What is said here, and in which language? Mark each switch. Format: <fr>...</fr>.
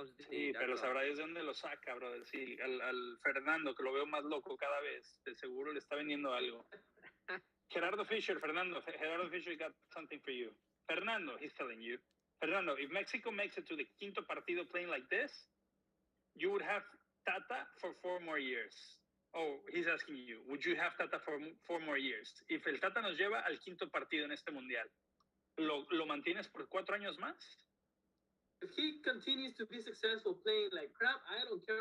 <es>Sí, pero sabrá desde dónde lo saca, brother. Sí, al Fernando, que lo veo más loco cada vez. De seguro le está vendiendo algo.</es> <en>Gerardo Fisher got something for you. Fernando, he's telling you. Fernando, if Mexico makes it to the quinto partido playing like this, you would have Tata for 4 more years. Oh, he's asking you, would you have Tata for 4 more years?</en> <es>If el Tata nos lleva al quinto partido en este mundial, ¿lo mantienes por 4 años más?</es> <en>If he continues to be successful playing like crap, I don't care.</en>